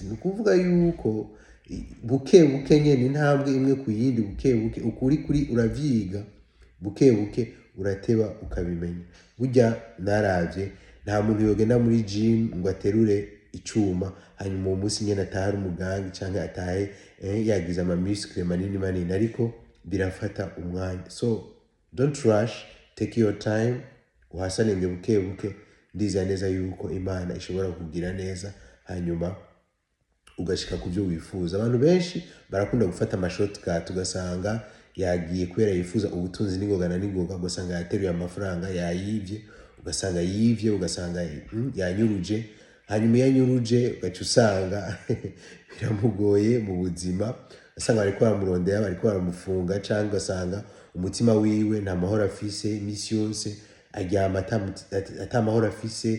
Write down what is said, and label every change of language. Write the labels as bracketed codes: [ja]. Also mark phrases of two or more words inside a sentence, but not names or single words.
[rn] Ni ukuvuga yuko buke nyene intambwe imwe ku yindi, buke ukuri uravyiga, buke urateba ukabimenya. Burya naravye nta muntu yogenda muri gym ngo aterure icuma hanyuma uwo munsi nyene atahe umuganga canke atahe yagize ama muscle manini, ariko birafata umwanya. [en] So don't rush, take your time, [rn] uhasanenge buke. Ndizera neza yuko Imana ishobora kugira neza hanyuma ugashika ku byo wifuza. Abantu benshi barakunda gufata ama shortcut, ugasanga yagiye kubera yifuza ubutunzi n'ingoga, ugasanga yateruye amafaranga yayivye, ugasanga yanyuruje, hanyuma yanyuruje ugaca usanga biramugoye mu buzima, ugasanga bariko baramurondera, bariko baramufunga, canke ugasanga umutima wiwe nta mahoro afise, imisi yose aryama ata mahoro afise.